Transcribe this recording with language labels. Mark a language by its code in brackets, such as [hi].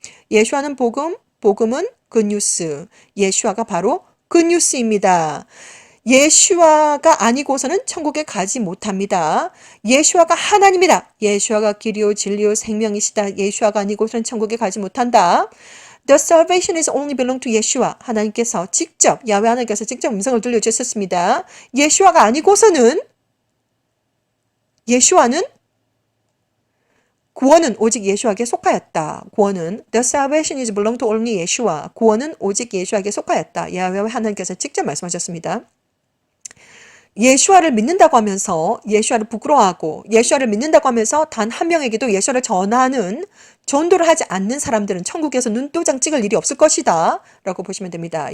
[ko] 예수아는 복음, 복음은 굿뉴스, 예수아가 바로 굿뉴스입니다. 예수아가 아니고서는 천국에 가지 못합니다. 예수아가 하나님이다. 예수아가 길이요 진리요 생명이시다. 예수아가 아니고서는 천국에 가지 못한다. [en] The salvation is only belong to 예수아. [ko] 하나님께서 직접 야훼 하나님께서 직접 음성을 들려주셨습니다. 예수아가 아니고서는 예수아는 구원은 오직 예수에게 속하였다. 구원은 [en] The salvation is belong to only 예수아. [ko] 구원은 오직 예수에게 속하였다. 야훼 하나님께서 직접 말씀하셨습니다. 예수아를 믿는다고 하면서 예수아를 부끄러워하고 예수아를 믿는다고 하면서 단 한 명에게도 예수아를 전하는 전도를 하지 않는 사람들은 천국에서 눈도장 찍을 일이 없을 것이다 라고 보시면 됩니다.